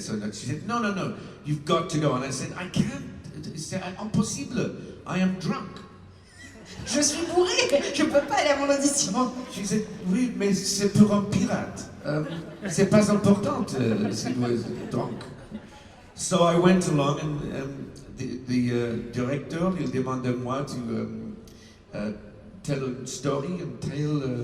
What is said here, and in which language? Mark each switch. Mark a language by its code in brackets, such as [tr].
[en] So she said, no, you've got to go. And I said, I can't. [fr] C'est impossible. [en] I am drunk. [fr] Je suis bourré, je peux pas aller à mon audition. [en] She said, [fr] oui, mais c'est pour un pirate. C'est pas important si vous êtes drunk. [en] So I went along and the director, [fr] il demande à moi [en] to tell a story and tell...